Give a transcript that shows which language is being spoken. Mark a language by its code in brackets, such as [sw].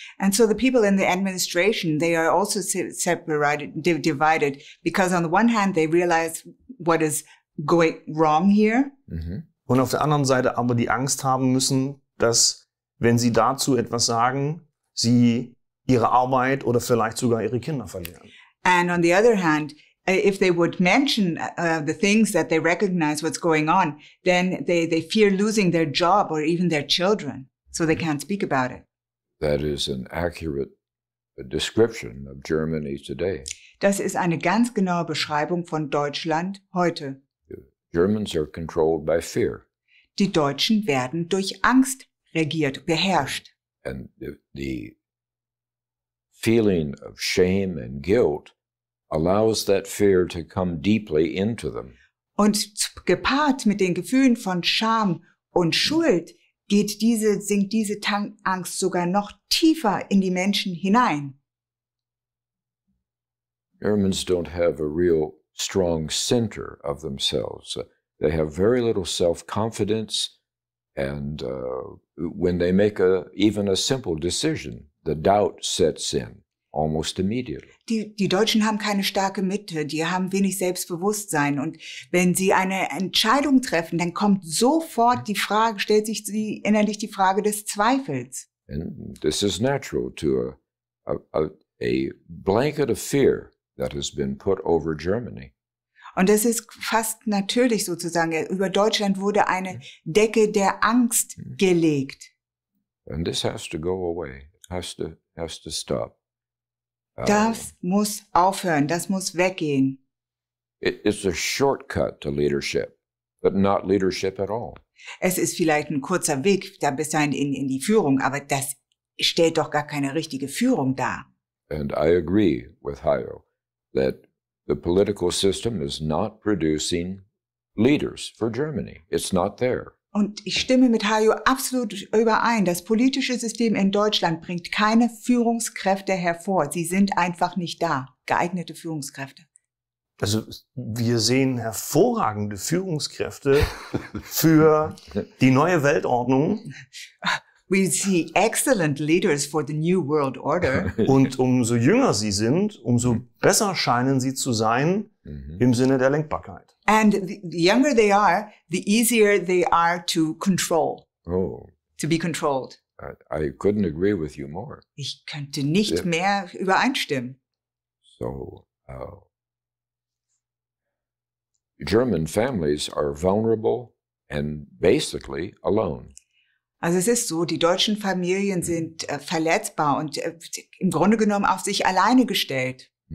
[en] And so the people in the administration, they are also divided, because on the one hand, they realize what is going wrong here. [de] Und auf der anderen Seite aber die Angst haben müssen, dass, wenn sie dazu etwas sagen, sie ihre Arbeit oder vielleicht sogar ihre Kinder verlieren. [en] And on the other hand, if they would mention the things that they recognize what's going on, then they fear losing their job or even their children, so they can't speak about it. That is an accurate description of Germany today. [de] Das ist eine ganz genaue Beschreibung von Deutschland heute. [en] Germans are controlled by fear. [de] Die Deutschen werden durch Angst regiert, beherrscht. [en] And the feeling of shame and guilt allows that fear to come deeply into them. [de] Und gepaart mit den Gefühlen von Scham und Schuld sinkt diese Angst sogar noch tiefer in die Menschen hinein. [en] Germans don't have a real strong center of themselves. They have very little self-confidence, and when they make even a simple decision, the doubt sets in almost immediately. [de] Die Deutschen haben keine starke Mitte, die haben wenig Selbstbewusstsein, und wenn sie eine Entscheidung treffen, dann kommt sofort stellt sich innerlich die Frage des Zweifels. [en] And this is natural to a blanket of fear that has been put over Germany. [de] Und das ist fast natürlich sozusagen. Über Deutschland wurde eine Decke der Angst gelegt. [en] And this has to go away. It has to stop. [de] Das muss aufhören. Das muss weggehen. [en] It's a shortcut to leadership, but not leadership at all. [de] Es ist vielleicht ein kurzer Weg da bis dahin in die Führung, aber das stellt doch gar keine richtige Führung dar. [en] And I agree with Hayo that the political system is not producing leaders for Germany. It's not there. [de] Und ich stimme mit Hayo absolut überein. Das politische System in Deutschland bringt keine Führungskräfte hervor. Sie sind einfach nicht da. Geeignete Führungskräfte. Also wir sehen hervorragende Führungskräfte für die neue Weltordnung. [en] We see excellent leaders for the new world order. [de] Und umso jünger sie sind, umso besser scheinen sie zu sein im Sinne der Lenkbarkeit. [en] And the younger they are, the easier they are to control. Oh, To be controlled. I couldn't agree with you more. [de] Ich könnte nicht mehr übereinstimmen. [en] So, German families are vulnerable and basically alone. [de] Also es ist so, die deutschen Familien sind verletzbar und im Grunde genommen auf sich alleine gestellt.